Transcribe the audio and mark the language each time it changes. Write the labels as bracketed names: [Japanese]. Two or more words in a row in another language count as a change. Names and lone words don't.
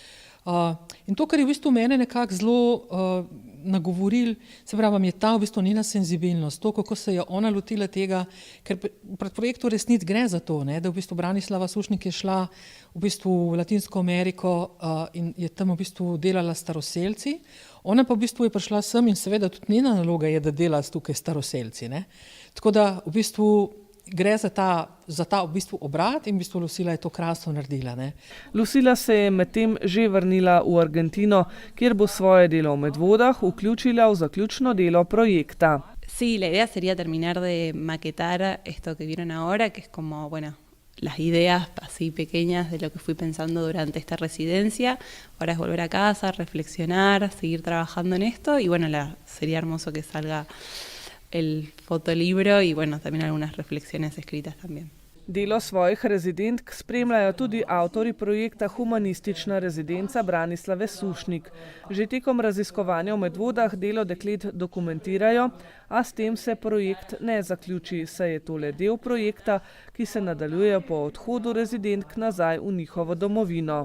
[Slovenian] In to, kar je v bistvu mene nekako zelo nagovoril, se pravi, je ta v bistvu njena senzibilnost, to, kako se je ona lotila tega, ker pred projektom resnic gre za to, ne, da v bistvu Branislava Sušnik je šla v bistvu v Latinsko Ameriko in je tam v bistvu delala staroselci, ona pa v bistvu je prišla sem in seveda tudi njena naloga je, da dela tukaj staroselci, ne. Tako da v bistvu gre za ta v bistvu obrat in v bistvu Lucila je to krasno naredila, ne. Lucila se je medtem že vrnila v Argentino, kjer bo svoje delo v Medvodah vključila v zaključno delo projekta. [Spanish] Sí, la idea sería terminar de maquetar esto que vieron ahora, que es como, bueno, las ideas así pequeñas de lo que fui pensando durante esta residencia. Ahora es volver a casa, reflexionar, seguir trabajando en esto y bueno, sería hermoso que salga el fotolibro y bueno, también algunas reflexiones escritas también. [Slovenian] Delo svojih rezidentk spremljajo tudi avtorji projekta Humanistična rezidenca Branislave Sušnik. Že tekom raziskovanja v Medvodah delo deklet dokumentirajo, a s tem se projekt ne zaključi, saj je tole del projekta, ki se nadaljuje po odhodu rezidentk nazaj v njihovo domovino.